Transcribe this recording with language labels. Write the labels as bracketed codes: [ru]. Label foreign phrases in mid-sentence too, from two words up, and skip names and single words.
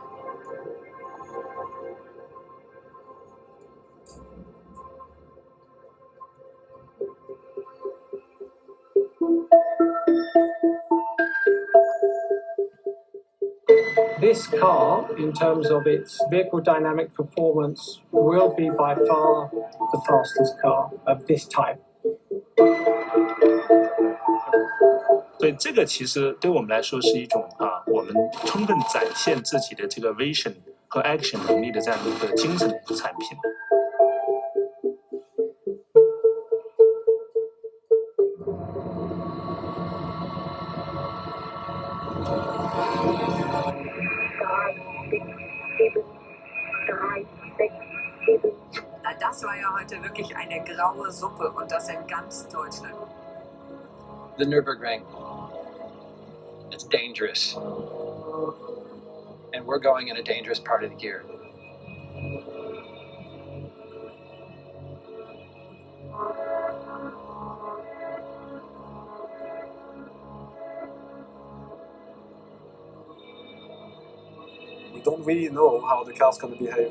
[en] This car, in terms of its vehicle dynamic performance, will be by far the fastest car of this type. [zh] 所以这个其实对我们来说是一种我们充分展现自己的这个 vision 和 action 能力的这样一个精神的一个产品。 [de] Das war ja heute wirklich eine graue Suppe und das in ganz Deutschland. [en] The Nürburgring. It's dangerous. And we're going in a dangerous part of the year. We don't really know how the car's going to behave.